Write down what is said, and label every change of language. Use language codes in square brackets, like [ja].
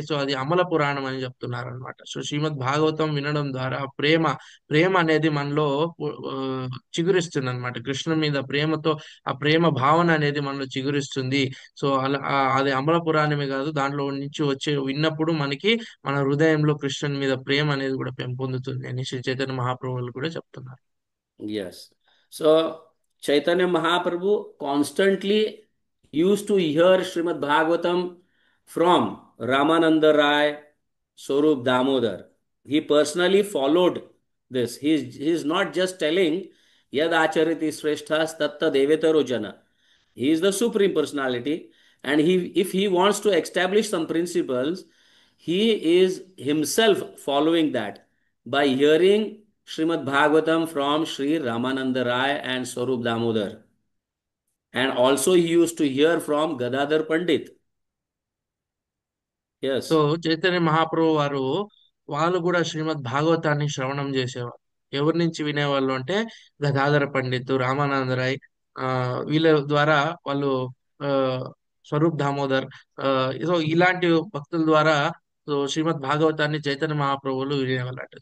[te] So అది అమల పురాణం అని చెప్తున్నారు అనమాట. సో శ్రీమద్ భాగవతం వినడం ద్వారా ప్రేమ అనేది మనలో చిగురిస్తుంది అనమాట. కృష్ణుని మీద ప్రేమతో ఆ ప్రేమ భావన అనేది మనలో చిగురిస్తుంది. సో అలా అది అమల పురాణమే కాదు, దాంట్లో నుంచి వచ్చే విన్నప్పుడు మనకి మన హృదయంలో కృష్ణుని మీద ప్రేమ అనేది కూడా పెంపొందుతుంది అని శ్రీ చైతన్య మహాప్రభువులు కూడా చెప్తున్నారు. [en] Yes. So Chaitanya Mahaprabhu constantly used to hear Srimad Bhagavatam from Ramananda Rai, Swarup Damodar. He personally followed this. He is not just telling [sa] Yad Achariti Shreshthas Tatta Devetaro Jana. [en] He is the Supreme Personality, and if he wants to establish some principles, he is himself following that by hearing Srimad Bhagavatam from Sri Ramananda Rai and Swarup Damodar. And also he used to hear from Gadadhar Pandit. [te] So [en] Yes. [te] Chaitanya Mahaprabhu వారు వాళ్ళు కూడా శ్రీమద్ భాగవతాన్ని శ్రవణం చేసేవారు. ఎవరి నుంచి వినేవాళ్ళు అంటే గదాధర పండిత్, రామానందరాయ్, ఆ వీళ్ళ ద్వారా వాళ్ళు, ఆ స్వరూప్ దామోదర్, ఆ సో ఇలాంటి భక్తుల ద్వారా సో శ్రీమద్ భాగవతాన్ని చైతన్య మహాప్రభువులు వినేవాళ్ళట.